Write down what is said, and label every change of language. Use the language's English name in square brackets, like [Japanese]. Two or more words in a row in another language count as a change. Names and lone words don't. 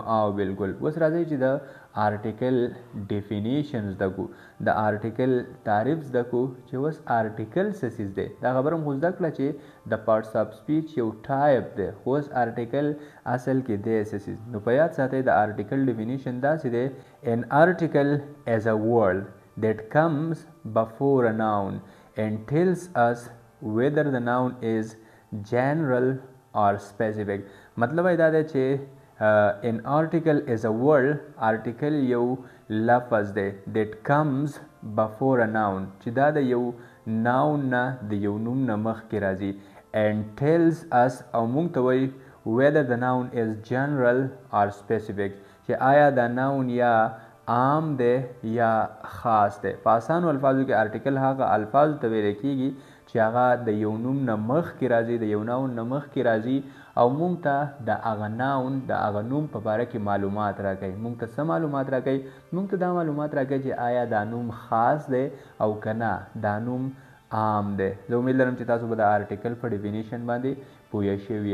[Pashto] او بالکل اوس راځئ چې د [English] article definition [Pashto] زده کړو د آرټیکل تعریف زده کړو چې اوس آرټیکل څه څیز دی دا خبره مو زده کړه چې د [English] parts of speech [Pashto] یو ټایپ دی خو اوس آرټیکل اصل کې دی څه څیز نو په یاد ساتئ د [English] article definition [Pashto] داسې دی [English] an article as a word that comes before a noun and tells us whether the noun is general or specific [Pashto] مطلب دا دی چې [English] an article is a word [Pashto] article یو لفظ دی [English] that comes before a noun [Pashto] چې دا د یو noun نه د یو نوم نه مخکې راځي [English] and tells us [Pashto] او موږ ته وایي [English] whether the noun is general or specific [Pashto] چې آیا دا noun یا عام دی یا خاص دی په اسانو الفاظو کې آرټیکل هغه الفاظ ته ویل کېږي چې هغه د یو نوم نه مخکې راځي د یو ناون نه مخکې راځي او موږ ته د هغه ناون د هغه نوم په باره کې معلومات راکوي موږ ته څه معلومات راکوي موږ ته دا معلومات راکوي چې آیا دا نوم خاص دی او که نه دا نوم عام دی زه امید لرم چې تاسو به د آرټیکل په ډیفینیشن باندې پوه شوي